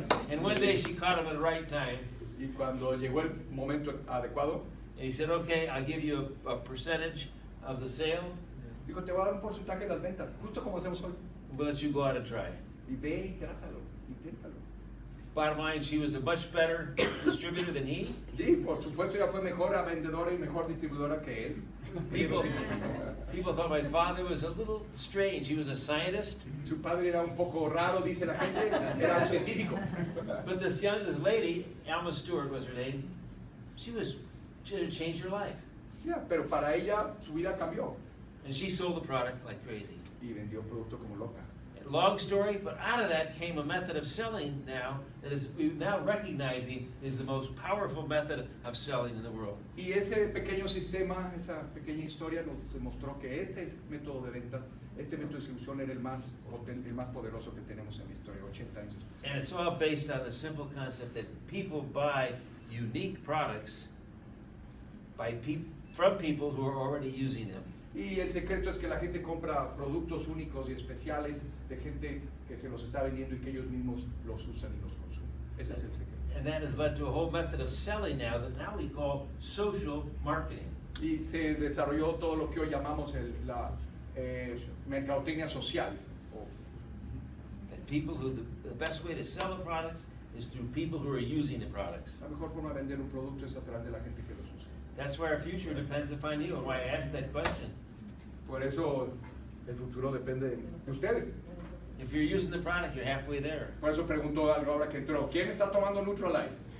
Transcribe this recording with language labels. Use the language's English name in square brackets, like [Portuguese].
[English] And one day she caught him at the right time. [Spanish] Y cuando llegó el momento adecuado, [English] And he said, okay, I'll give you a percentage of the sale. [Spanish] dijo, te voy a dar un porcentaje de las ventas, justo como hacemos hoy. [English] We'll let you go out and try. [Spanish] Y ve y trátalo, inténtalo. [English] Bottom line, she was a much better distributor than he. [Spanish] Sí, por supuesto, ella fue mejor vendedora y mejor distribuidora que él. [English] People thought my father was a little strange. He was a scientist. [Spanish] Su padre era un poco raro, dice la gente, era un científico. [English] But this lady, Alma Stewart was her name, she had changed her life. [Spanish] Yeah, pero para ella su vida cambió. [English] And she sold the product like crazy. [Spanish] Y vendió producto como loca. [English] Long story, but out of that came a method of selling now that we're now recognizing is the most powerful method of selling in the world. [Spanish] Y ese pequeño sistema, esa pequeña historia nos demostró que ese método de ventas, este método de distribución era el más potente, el más poderoso que tenemos en la historia, 80 años después. [English] And it's all based on the simple concept that people buy unique products from people who are already using them. [Spanish] Y el secreto es que la gente compra productos únicos y especiales de gente que se los está vendiendo y que ellos mismos los usan y los consumen. Ese es el secreto. [English] And that has led to a whole method of selling now that now we call social marketing. [Spanish] Y se desarrolló todo lo que hoy llamamos la mercadotecnia social. [English] That the best way to sell the products is through people who are using the products. [Spanish] La mejor forma de vender un producto es a través de la gente que los usa. [English] That's why our future depends upon you, and why I asked that question. [Spanish] Por eso el futuro depende de ustedes. [English] If you're using the product, you're halfway there. [Spanish] Por eso preguntó algo ahora que entró, ¿quién está tomando Nutrilite?